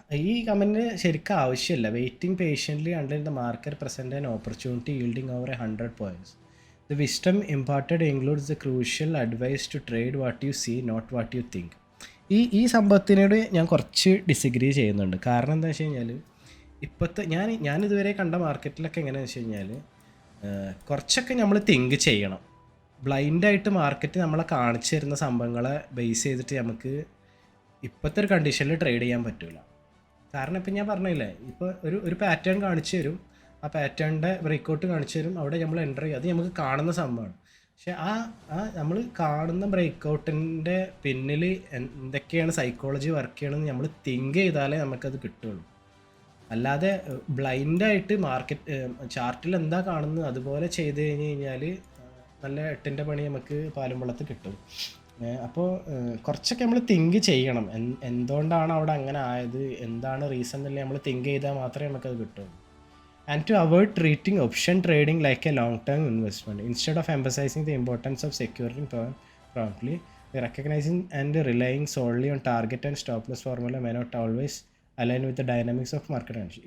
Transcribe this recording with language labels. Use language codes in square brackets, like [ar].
[ml] ഈ കമൻറ്റ് ശരിക്കും ആവശ്യമില്ല. [en] Waiting patiently under the market present an opportunity yielding over 100 points. The wisdom imparted includes the crucial advice to trade what you see, not what you think. [ml] ഈ സംഭവത്തിനോട് ഞാൻ കുറച്ച് disagree ചെയ്യുന്നുണ്ട്. കാരണം എന്താ വെച്ച് കഴിഞ്ഞാൽ ഇപ്പോഴത്തെ ഞാനിതുവരെ കണ്ട മാർക്കറ്റിലൊക്കെ എങ്ങനെയാണെന്ന് വെച്ച് കഴിഞ്ഞാൽ കുറച്ചൊക്കെ നമ്മൾ തിങ്ക് ചെയ്യണം. ബ്ലൈൻഡായിട്ട് മാർക്കറ്റ് നമ്മളെ കാണിച്ചു തരുന്ന സംഭവങ്ങളെ ബേസ് ചെയ്തിട്ട് നമുക്ക് ഇപ്പോഴത്തെ ഒരു കണ്ടീഷനിൽ ട്രേഡ് ചെയ്യാൻ പറ്റില്ല. കാരണം ഇപ്പം ഞാൻ പറഞ്ഞില്ലേ, ഇപ്പോൾ ഒരു പാറ്റേൺ കാണിച്ചു തരും, ആ പാറ്റേണിൻ്റെ ബ്രേക്കൗട്ട് കാണിച്ചു തരും, അവിടെ നമ്മൾ എൻ്റർ ചെയ്യും, അത് നമുക്ക് കാണുന്ന സംഭവമാണ്. പക്ഷെ നമ്മൾ കാണുന്ന ബ്രേക്കൗട്ടിൻ്റെ പിന്നിൽ എന്തൊക്കെയാണ് സൈക്കോളജി വർക്ക് ചെയ്യണമെന്ന് നമ്മൾ തിങ്ക് ചെയ്താലേ നമുക്കത് കിട്ടുള്ളൂ. അല്ലാതെ ബ്ലൈൻഡായിട്ട് മാർക്കറ്റ് ചാർട്ടിൽ എന്താ കാണുന്നത് അതുപോലെ ചെയ്ത് കഴിഞ്ഞ് കഴിഞ്ഞാൽ നല്ല 8ൻ്റെ പണി നമുക്ക് പാലും വെള്ളത്തിൽ കിട്ടും. അപ്പോൾ കുറച്ചൊക്കെ നമ്മൾ തിങ്ക് ചെയ്യണം, എന്തുകൊണ്ടാണ് അവിടെ അങ്ങനെ ആയത്, എന്താണ് റീസൺ എന്നല്ലേ നമ്മൾ തിങ്ക് ചെയ്താൽ മാത്രമേ നമുക്കത് കിട്ടുള്ളൂ. [en] And to avoid treating option trading like a long-term investment, instead of emphasizing the importance of securing promptly, recognizing and relying solely on target and stop loss formula may not always align with the dynamics of market conditions.